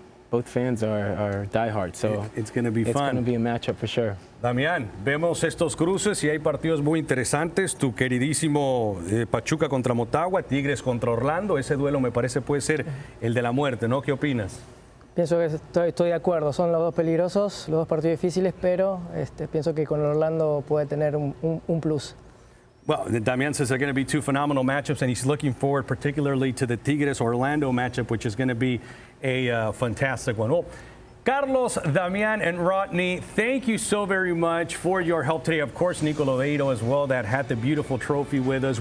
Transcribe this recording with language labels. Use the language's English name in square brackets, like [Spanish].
[English] Both fans are diehard, so it's going to be fun. It's going to be a matchup for sure. [Spanish] Damián, vemos estos cruces y hay partidos muy interesantes. Tu queridísimo Pachuca contra Motagua, Tigres contra Orlando. Ese duelo me parece puede ser el de la muerte, ¿no? ¿Qué opinas? Pienso que estoy de acuerdo. Son los dos peligrosos, los dos partidos difíciles, pero pienso que con Orlando puede tener un plus. [English] Well, Damián says they're going to be 2 phenomenal matchups, and he's looking forward particularly to the Tigres-Orlando matchup, which is going to be a fantastic one. Well, Carlos, Damián, and Rodney, thank you so very much for your help today. Of course, Nico Lodeiro as well, that had the beautiful trophy with us.